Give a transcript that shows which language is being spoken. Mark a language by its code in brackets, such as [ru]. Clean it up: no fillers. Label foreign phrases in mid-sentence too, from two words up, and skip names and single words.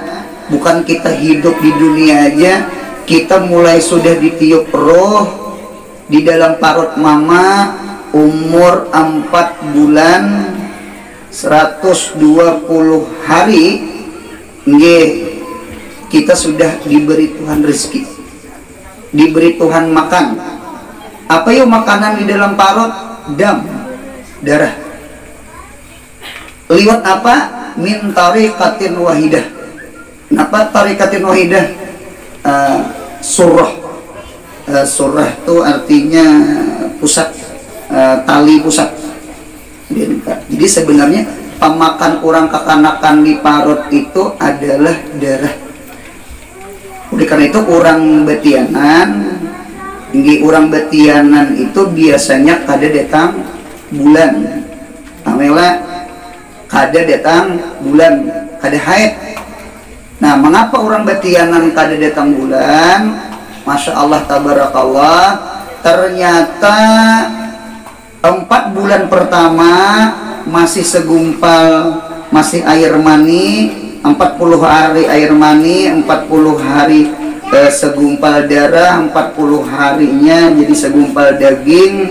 [id] Bukan kita hidup di dunia aja, kita mulai sudah ditiup roh di dalam parut mama umur 4 bulan 120 hari. Kita sudah diberi Tuhan rezeki, diberi Tuhan makan. Apa yuk makanan di dalam parut? Dam, darah. Liwat apa? [ar] من طريقة واحدة. [id] Kenapa [ar] طريقة واحدة? [id] Surah. Surah itu artinya pusat, tali pusat. Jadi sebenarnya pemakan orang kekanakan di parut itu adalah darah. [bjn] Oleh karena itu orang betianan, orang betianan itu biasanya kada datang bulan, amela kada datang bulan, kada haid. [id] Nah, mengapa orang betianan kada datang bulan? [ar] ما شاء الله تبارك الله. [id] Ternyata 4 bulan pertama masih segumpal, masih air mani, 40 hari air mani, 40 hari segumpal darah, 40 harinya jadi segumpal daging.